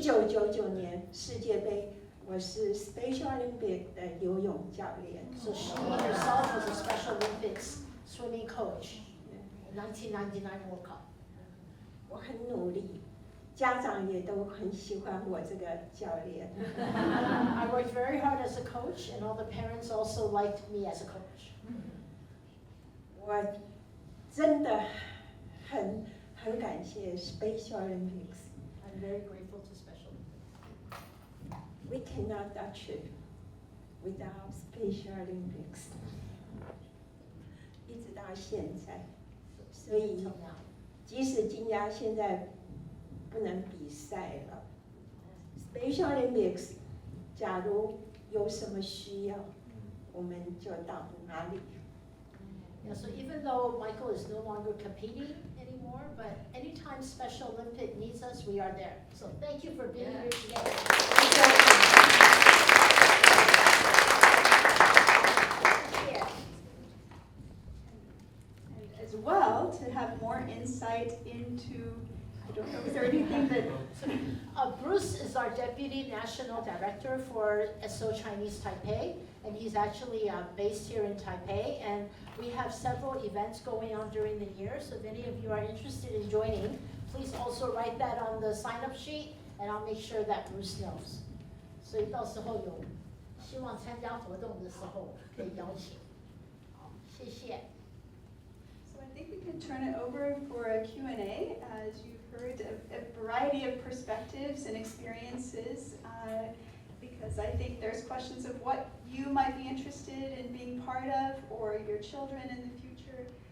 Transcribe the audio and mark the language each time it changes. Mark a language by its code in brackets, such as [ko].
[zh] 1999年世界杯，我是 Special Olympic 的游泳教练。 [en] So she herself was a Special Olympics swimming coach in 1999 World Cup. [zh] 我很努力，家长也都很喜欢我这个教练。 [en] I worked very hard as a coach, and all the parents also liked me as a coach. 我真的很感谢 Special Olympics. I'm very grateful to Special Olympics. We cannot achieve without Special Olympics. [zh] 一直到现在，所以 [en] Until now. [zh] 即使金家现在不能比赛了 ，Special Olympics 假如有什么需要，我们就到哪里。 [en] Yeah, so even though Michael is no longer competing anymore, but anytime Special Olympic needs us, we are there. So thank you for being here today. And as well, to have more insight into, I don't know, is there anything that Bruce is our Deputy National Director for SO Chinese Taipei, and he's actually based here in Taipei, and we have several events going on during the year, so if any of you are interested in joining, please also write that on the sign-up sheet, and I'll make sure that Bruce knows. [zh] 所以到时候有希望参加活动的时候可以邀请。好，谢谢。 [en] So I think we can turn it over for a Q&A. As you've heard, a variety of perspectives and experiences, because I think there's questions of what you might be interested in being part of, or your children in the future.